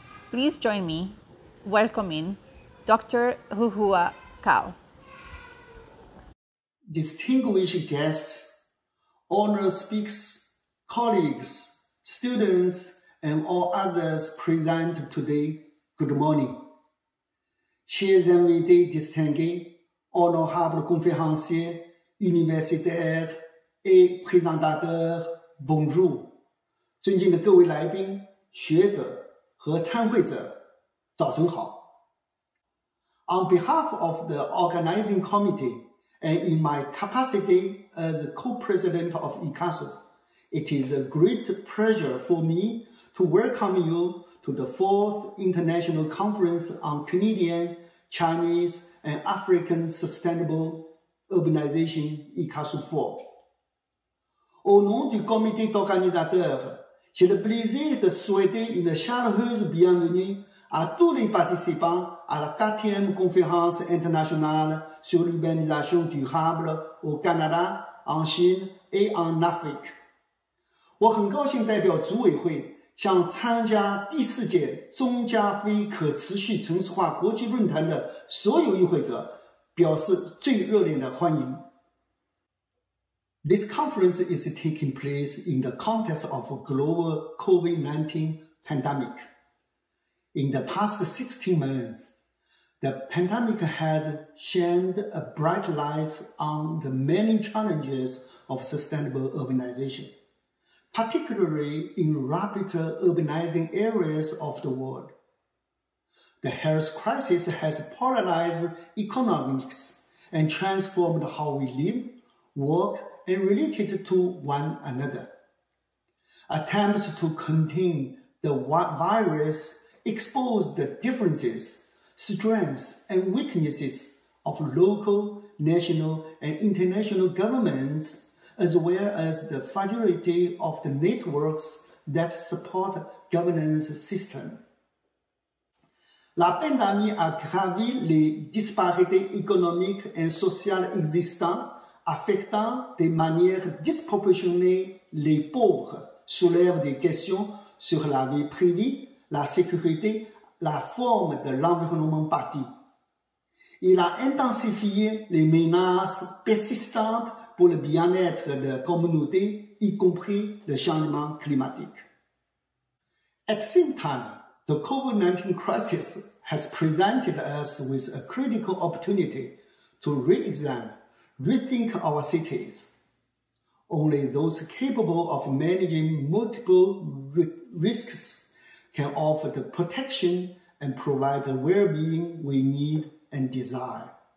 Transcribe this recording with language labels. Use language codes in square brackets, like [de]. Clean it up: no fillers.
[en] Please join me welcoming Dr. Huhua Cao. Distinguished guests, honored speakers, colleagues, students, and all others present today, good morning. [fr] Chers invités distingués, honorables conférenciers, universitaires et présentateurs, bonjour. [zh] 尊敬的各位来宾、学者和参会者，早晨好。 [en] On behalf of the organizing committee and in my capacity as co-president of ICCCASU, it is a great pleasure for me to welcome you to the 4th International Conference on Canadian, Chinese, and African Sustainable Urbanization ICCCASU 4. [fr] Au nom du comité organisateur, j'ai le plaisir de souhaiter une chaleureuse bienvenue à tous les participants à la 4e conférence internationale sur l'urbanisation durable au Canada, en Chine et en Afrique. [zh] 我很高兴代表组委会向参加第4届中加非可持续城市化国际论坛的所有与会者表示最热烈的欢迎。 [en] This conference is taking place in the context of a global COVID-19 pandemic. In the past 16 months, the pandemic has shined a bright light on the many challenges of sustainable urbanization, particularly in rapidly urbanizing areas of the world. The health crisis has polarized economics and transformed how we live, work, and related to one another. Attempts to contain the virus expose the differences, strengths, and weaknesses of local, national, and international governments, as well as the fragility of the networks that support governance systems. [fr] La pandémie a gravi les disparités économiques et sociales existantes, affectant de manière disproportionnée les pauvres, soulève des questions sur la vie privée, la sécurité, la forme de l'environnement bâti. Il a intensifié les menaces persistantes pour le bien-être de la communauté, y compris le changement climatique. [en] At the same time, the COVID-19 crisis has presented us with a critical opportunity to re-examine, rethink our cities. Only those capable of managing multiple risks can offer the protection and provide the well-being we need and desire.